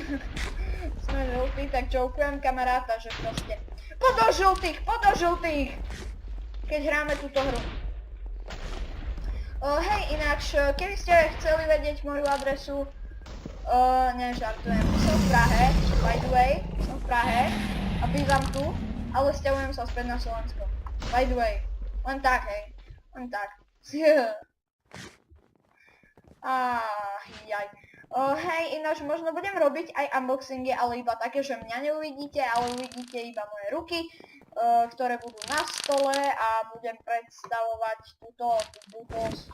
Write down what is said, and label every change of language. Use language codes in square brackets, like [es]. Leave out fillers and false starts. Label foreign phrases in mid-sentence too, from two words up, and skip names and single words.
[sk] Sme žltí, tak jokujem kamaráta, že proste... Poď do žltých! Keď hráme túto hru. Hej, ináč, keby ste chceli vedieť moju adresu, nežartujem, som v Prahe, [en] by the way, [sk] som v Prahe a bývam tu, ale sťahujem sa späť na Slovensko. [en] By the way, [sk] len tak, hej, len tak. Jaj. Hej, ináč možno budem robiť aj unboxingy, ale iba také, že mňa neuvidíte, ale uvidíte iba moje ruky, ktoré budú na stole a budem predstavovať túto blbosť.